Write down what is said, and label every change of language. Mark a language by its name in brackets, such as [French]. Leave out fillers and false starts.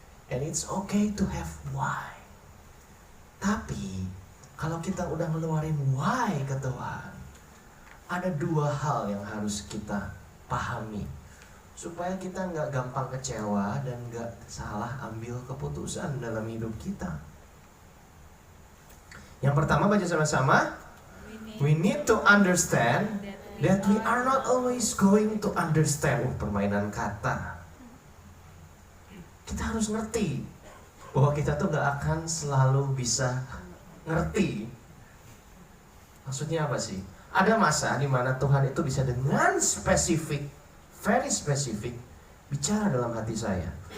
[English] And it's okay to have why. [Indonesian] Tapi kalau kita udah ngeluarin why ke Tuhan, ada dua hal yang harus kita pahami supaya kita nggak gampang kecewa dan nggak salah ambil keputusan dalam hidup kita. Yang pertama, baca sama-sama. [English] We need to understand that we are not always going to understand. [Indonesian] Permainan kata. Kita harus ngerti bahwa kita tuh gak akan selalu bisa ngerti. Maksudnya apa sih? Ada masa di mana Tuhan itu bisa dengan spesifik, very spesifik, bicara dalam hati saya.